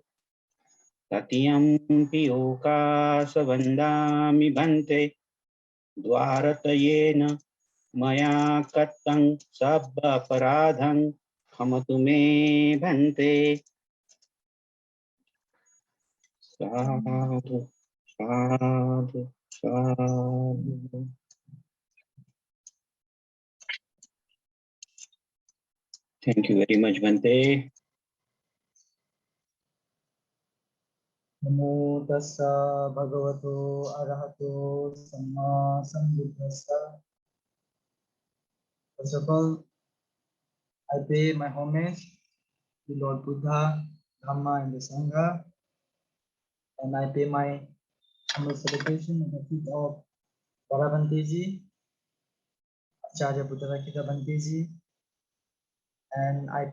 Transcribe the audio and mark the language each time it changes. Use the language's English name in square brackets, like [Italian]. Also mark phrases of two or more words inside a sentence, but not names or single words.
[Pali] Tatiyampi okasa vandami bhante dvaratayena maya kattam sabba paradham kamtu me bhante. Sadhu, sadhu, sadhu. [English] Thank you very much, Bhante. [Pali] Namo tassa bhagavato arahato samma sambuddhassa. [English] First of all, I pay my homage to Lord Buddha, Dhamma, and the Sangha, and I pay my humble salutation at the feet of Barabanteji, Acharya Buddhavakita Banteji, and I